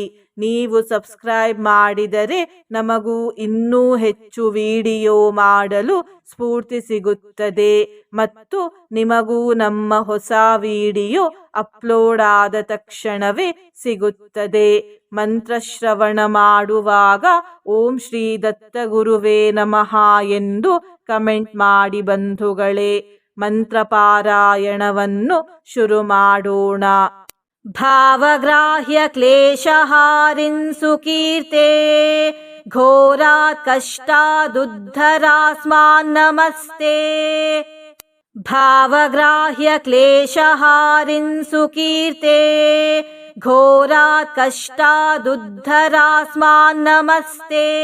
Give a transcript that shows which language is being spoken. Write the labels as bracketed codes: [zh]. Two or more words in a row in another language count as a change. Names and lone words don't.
[kn] ನೀವು ಸಬ್ಸ್ಕ್ರೈಬ್ ಮಾಡಿದರೆ ನಮಗೂ ಇನ್ನೂ ಹೆಚ್ಚು ವಿಡಿಯೋ ಮಾಡಲು ಸ್ಫೂರ್ತಿ ಸಿಗುತ್ತದೆ ಮತ್ತು ನಿಮಗೂ ನಮ್ಮ ಹೊಸ ವಿಡಿಯೋ ಅಪ್ಲೋಡ್ ಆದ ತಕ್ಷಣವೇ ಸಿಗುತ್ತದೆ. ಮಂತ್ರಶ್ರವಣ ಮಾಡುವಾಗ [sa] ॐ श्री दत्तगुरवे नमः [kn] ಎಂದು ಕಮೆಂಟ್ ಮಾಡಿ ಬಂಧುಗಳೇ. ಮಂತ್ರಪಾರಾಯಣವನ್ನು ಶುರು ಮಾಡೋಣ. [sa] भावग्राह्य क्लेशहारिन् सुकीर्ते घोरात् कष्टादुद्धरास्मान् नमस्ते. भावग्राह्य क्लेशहारिन् सुकीर्ते घोरात् कष्टादुद्धरास्मान् नमस्ते.